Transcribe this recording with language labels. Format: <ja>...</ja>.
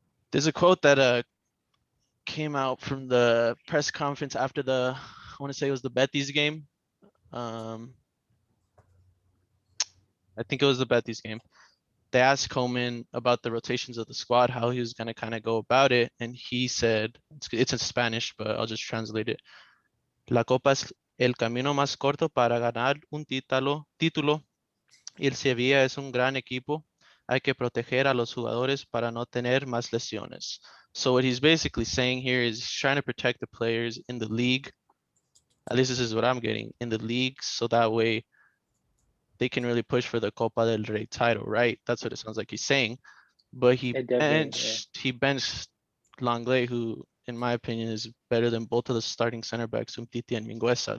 <en>There's a quote that came out from the press conference after I want to say it was the Betis game. I think it was the Betis game. They asked Koeman about the rotations of the squad, how he was going to kind of go about it. And he said, it's in Spanish, but I'll just translate it.</en> <es>La Copa es el camino más corto para ganar un título. Y el Sevilla es un gran equipo. Hay que proteger a los jugadores para no tener más lesiones.</es> <en>So what he's basically saying here is trying to protect the players in the league. At least this is what I'm getting, in the league, so that way they can really push for the Copa del Rey title, right? That's what it sounds like he's saying. But he benched Langley, who, in my opinion, is better than both of the starting center backs, Umtiti and Mingueza.</en>